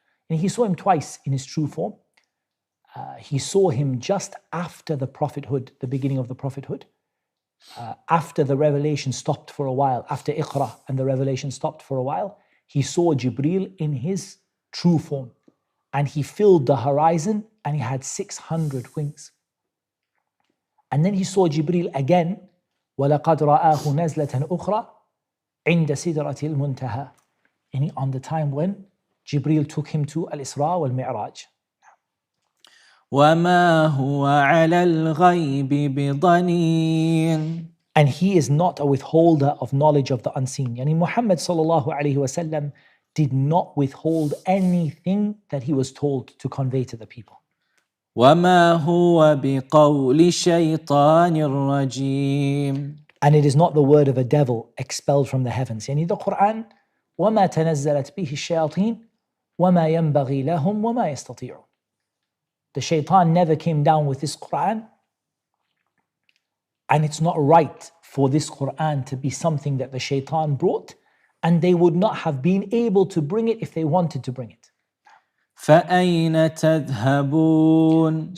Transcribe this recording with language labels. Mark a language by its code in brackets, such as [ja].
[en] And he saw him twice in his true form. He saw him just after the prophethood, the beginning of the prophethood. After the revelation stopped for a while, after Iqra and the revelation stopped for a while, he saw Jibreel in his true form. And he filled the horizon and he had 600 wings. And then he saw Jibreel again, [ar] وَلَقَدْ رَآهُ نَزْلَةً أُخْرَى عِنْدَ سِدْرَةِ الْمُنْتَهَى. [en] On the time when Jibreel took him to Al-Isra wal-Mi'raj. [ar] وما هو على الغيب بضنين. [en] And he is not a withholder of knowledge of the unseen. Yani Muhammad sallallahu alayhi wasallam did not withhold anything that he was told to convey to the people. [ar] وما هو بقول شيطان رجيم. [en] And it is not the word of a devil expelled from the heavens. Yani the Qur'an, [ar] وما تنزلت به الشياطين وما ينبغي لهم وما يستطيعون. [en] The shaitan never came down with this Qur'an, and it's not right for this Qur'an to be something that the shaitan brought, and they would not have been able to bring it if they wanted to bring it. [ar] فأين تذهبون.